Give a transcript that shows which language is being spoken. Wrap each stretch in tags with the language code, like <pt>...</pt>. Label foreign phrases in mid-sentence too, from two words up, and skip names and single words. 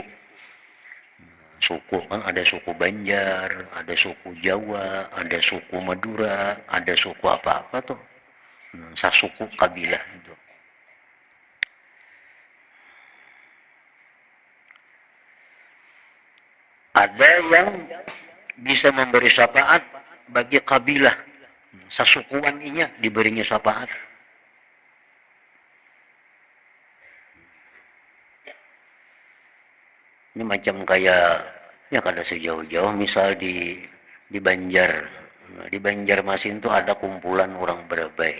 <id>Suku kan ada suku Banjar, ada suku Jawa, ada suku Madura, ada suku apa-apa tuh. Sasuku kabilah itu. Ada yang bisa memberi syafaat bagi kabilah,</id> <bjn>sasukuan inya diberinya syafaat.</bjn> <id>Ini macam kayak ya kada sejauh-jauh, misal di Banjar. Di Banjarmasin itu ada kumpulan orang Berabai.</id>